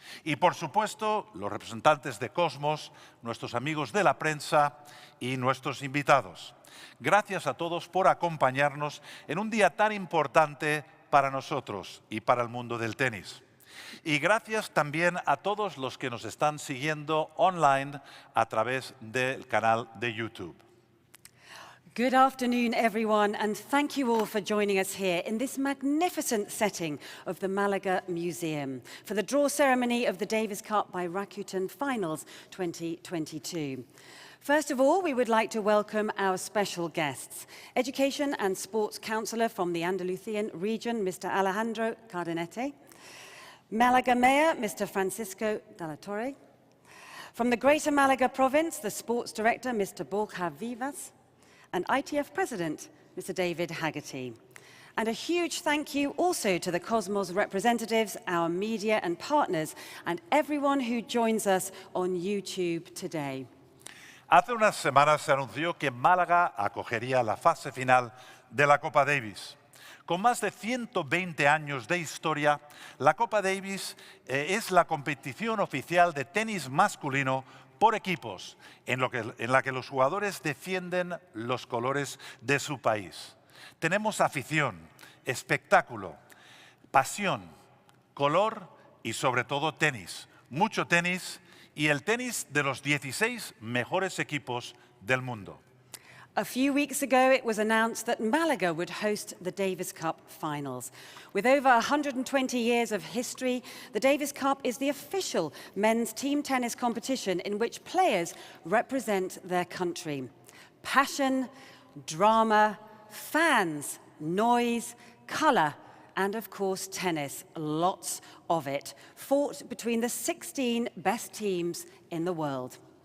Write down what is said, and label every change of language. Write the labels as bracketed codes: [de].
[es] Y, por supuesto, los representantes de Cosmos, nuestros amigos de la prensa y nuestros invitados. Gracias a todos por acompañarnos en un día tan importante para nosotros y para el mundo del tenis. Y gracias también a todos los que nos están siguiendo online a través del canal de YouTube. [en] Good afternoon, everyone, and thank you all for joining us here in this magnificent setting of the Malaga Museum for the draw ceremony of the Davis Cup by Rakuten Finals 2022. First of all, we would like to welcome our special guests. Education and Sports Councillor from the Andalusian region, Mr. Alejandro Cardenete. Malaga Mayor, Mr. Francisco de la Torre. From the Greater Malaga Province, the Sports Director, Mr. Borja Vivas. And ITF President, Mr. David Haggerty. And a huge thank you also to the Cosmos representatives, our media and partners, and everyone who joins us on YouTube today. [es] Hace unas semanas se anunció que Málaga acogería la fase final de la Copa Davis. Con más de 120 años de historia, la Copa Davis es la competición oficial de tenis masculino por equipos, en la que los jugadores defienden los colores de su país. Tenemos afición, espectáculo, pasión, color y sobre todo tenis. Mucho tenis y el tenis de los 16 mejores equipos del mundo. [en] A few weeks ago, it was announced that Malaga would host the Davis Cup Finals. With over 120 years of history, the Davis Cup is the official men's team tennis competition in which players represent their country. Passion, drama, fans, noise, colour, and of course tennis, lots of it, fought between the 16 best teams in the world.